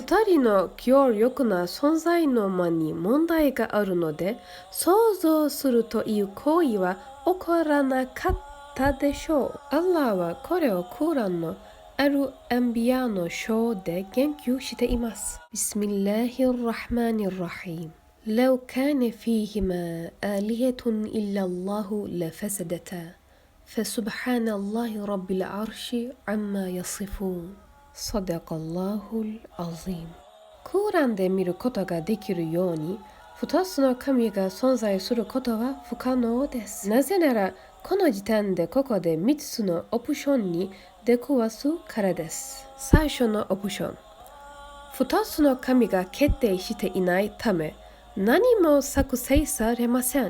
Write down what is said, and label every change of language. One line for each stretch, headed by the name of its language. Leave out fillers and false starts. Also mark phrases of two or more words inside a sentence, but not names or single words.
Japanese: 二人の強力な存在の間に問題があるので、想像するという行為は起こらなかったでしょう。アッラーはこれをクーランのあるアンビアの章で言及しています。
Arabic: بسم الله الرحمن الرحيم. لو كان فيهما آلهة إلا الله لفسدتا فسبحان الله رب العرش عما يصفون صدق الله العظيم。
Japanese: クーランで見ることができるように、2つの神が存在することは不可能です。なぜなら、この時点でここで3つのオプションに出くわすからです。最初のオプション。2つの神が決定していないため、何も作成されません。